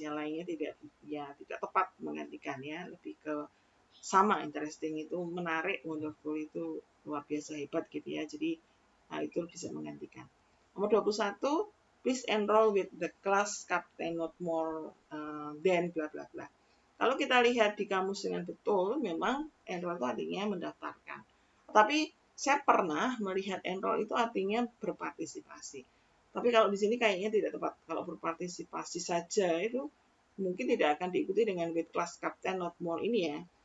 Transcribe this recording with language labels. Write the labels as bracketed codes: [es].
[id] Yang lainnya tidak tepat menggantikan ya, lebih ke sama. Interesting itu menarik, wonderful itu luar biasa hebat gitu ya. Jadi itu bisa menggantikan. [en] Nomor 21, please enroll with the class captain not more than bla bla bla. [id] Kalau kita lihat di kamus dengan betul, memang enroll itu artinya mendaftarkan. Tapi saya pernah melihat enroll itu artinya berpartisipasi. Tapi kalau di sini kayaknya tidak tepat. Kalau berpartisipasi saja itu mungkin tidak akan diikuti dengan with class captain not more ini ya.